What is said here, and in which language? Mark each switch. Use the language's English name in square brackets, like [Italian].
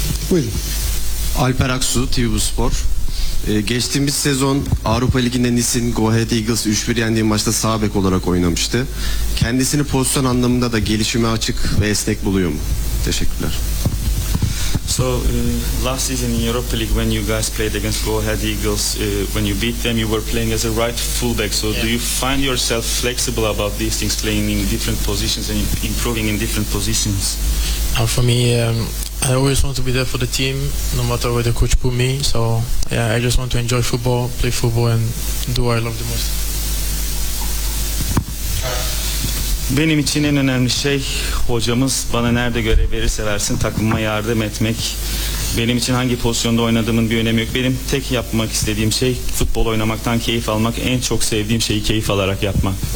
[Turkish] Buyurun. Alper Aksu, TV Bu Spor. Geçtiğimiz sezon Avrupa Ligi'nde Nice'in Go Ahead Eagles 3-1 yendiği maçta sağ bek olarak oynamıştı. Kendisini pozisyon anlamında da gelişime açık ve esnek buluyor mu? Teşekkürler. [English] So, last season in Europa League when you guys played against Go Ahead Eagles, when you beat them, you were playing as a right fullback. So, yeah. Do you find yourself flexible about these things, playing in different positions and improving in different positions? For me, I always want to be there for the team, no matter where the coach put me. So, yeah, I just want to enjoy football, play football and do what I love the most. [Turkish] Benim için en önemli şey hocamız bana nerede görev verirse versin takımıma yardım etmek. Benim için hangi pozisyonda oynadığımın bir önemi yok. Benim tek yapmak istediğim şey futbol oynamaktan keyif almak. En çok sevdiğim şeyi keyif alarak yapmak.